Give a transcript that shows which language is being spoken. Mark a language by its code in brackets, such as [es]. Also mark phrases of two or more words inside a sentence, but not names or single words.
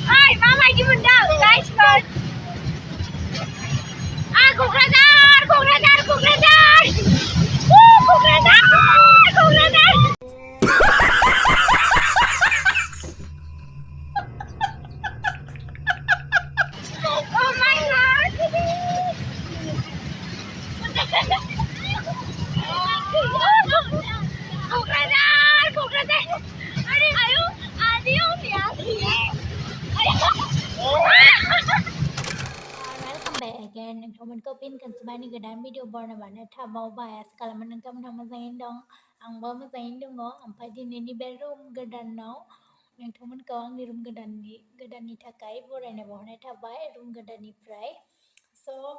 [brx] माबायदि मोनदों गाइसफोर क'क्राझार क'क्राझार क'क्राझार क'क्राझार क'क्राझार [en] Oh my god क'क्राझार क'क्राझार [brx] आयौ आदियाव [en] Welcome back again. [brx] नोंथांमोनखौ फिन खनसेबानि गोदान भिडिअ बरनायनानै थाबावबाय आसा खालामो नोंथांमोनहा मोजाङैनो दं आंबो मोजाङैनो दङ ओमफ्राय दिनैनि बे रुम गोदानाव नोंथांमोनखौ आंनि रुम गोदाननि थाखाय बरायनाय बावहरनाय थाबाय रुम गोदाननिफ्राय स'